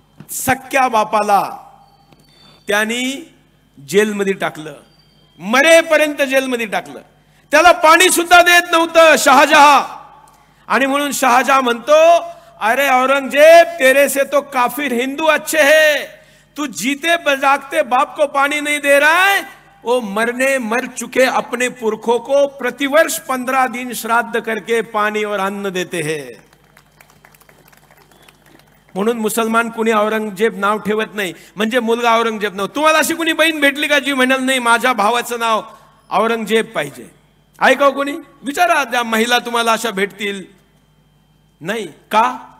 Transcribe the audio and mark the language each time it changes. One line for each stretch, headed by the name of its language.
Marathi: सख्या बापाला त्यांनी जेलमध्ये टाकलं, मरेपर्यंत जेलमध्ये टाकलं. त्याला पाणी सुद्धा देत नव्हतं शहाजहा. आणि म्हणून शहाजहा म्हणतो,
Hindi: अरे औरंगजेब, तेरे से तो काफिर हिंदू अच्छे है. तू जीते जागते बाप को पानी नहीं दे रहा है, वो मर चुके अपने पुरखों को प्रतिवर्ष 15 दिन श्राद्ध करके पानी और अन्न देते हैं.
Marathi: म्हणून मुसलमान कुणी औरंगजेब नाव ठेवत नाही, म्हणजे मुलगा औरंगजेब नाव. तुम्हाला अशी कुणी बहीण भेटली का जी म्हणाल नाही माझ्या भावाचं नाव औरंगजेब पाहिजे? आहे का कोणी? विचारा, ज्या महिला तुम्हाला अशा भेटतील. नाही का?